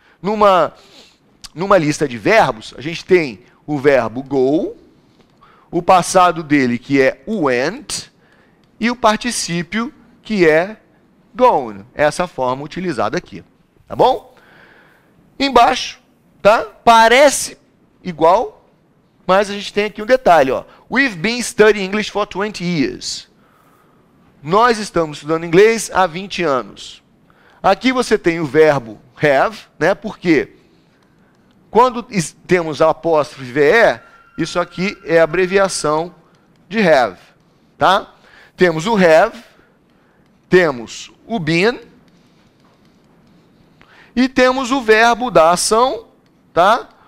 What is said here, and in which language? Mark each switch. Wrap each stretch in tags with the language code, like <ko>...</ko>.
<pt>Numa lista de verbos, a gente tem o verbo go, o passado dele, que é went, e o particípio, que é gone. Essa forma utilizada aqui, tá bom? Embaixo, tá? Parece igual, mas a gente tem aqui um detalhe, ó.</pt> <en>We've been studying English for 20 years.</en> <pt>Nós estamos estudando inglês há 20 anos. Aqui você tem o verbo have, né? Porque quando temos a apóstrofe VE, isso aqui é a abreviação de have, tá? Temos o have, temos o been, e temos o verbo da ação, tá?</pt>